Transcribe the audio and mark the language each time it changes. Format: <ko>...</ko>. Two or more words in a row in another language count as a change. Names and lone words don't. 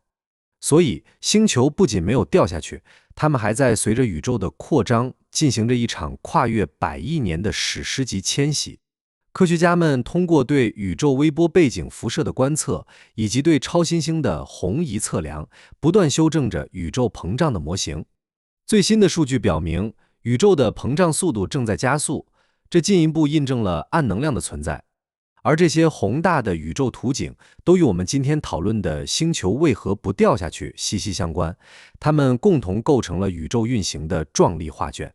<zh>所以，星球不僅沒有掉下去，它們還在隨着宇宙的擴張，進行着一場跨越100億年的史詩級遷徙。科學家們通過對宇宙微波背景輻射的觀測，以及對超新星的紅移測量，不斷修正着宇宙膨脹的模型。最新的數據表明，宇宙的膨脹速度正在加速，這進一步印證了暗能量的存在。而這些宏大的宇宙圖景都與我們今天討論的星球為何不掉下去息息相關，它們共同構成了宇宙運行的壯麗畫卷。</zh>